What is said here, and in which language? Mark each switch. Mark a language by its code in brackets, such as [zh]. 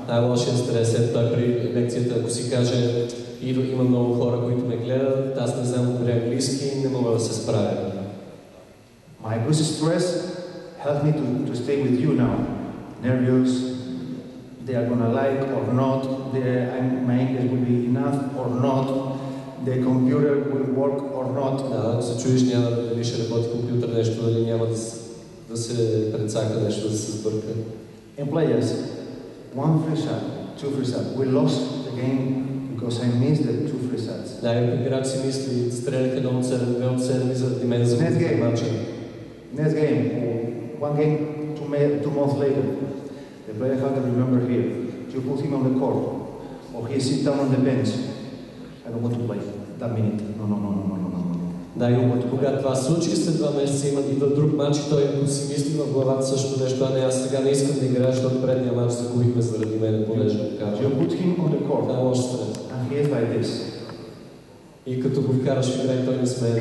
[bg] Най-лошият стрес е той при лекцията, ако си каже, има много хора, които ме гледат, аз не знам добре английски, не мога да се справя. [en] My good stress helps me to stay with you now. Nervous, they are gonna like or not, my English will be enough or not, the computer will work or not. [bg] Да, ако се чуеш, няма дали ще работи компютър нещо, дали няма да се прецака нещо, да се сбърка. [en] And players, 1 free shot, 2 free shot. We lost the game because I missed the 2 free shots. [bg] Да, и играч си мисли, стрелях 1 от 7, 2 от 7 и заради мен загубих матча. [en] Next game, one game 2 months later. The player has to remember here. You put him on the court, or he sits down on the bench. I don't want to play that minute. No. [bg] Да, и когато това случи, след 2 месеца идва друг матч и той си мисли в главата също нещо, а не, аз сега не искам да играя, защото предния матч загубихме заради мен, понеже го кажа. [en] You put him on the court. [bg] Това е лош стрес. [en] And he is like this. [bg] И като го вкараш в игра и той не смее да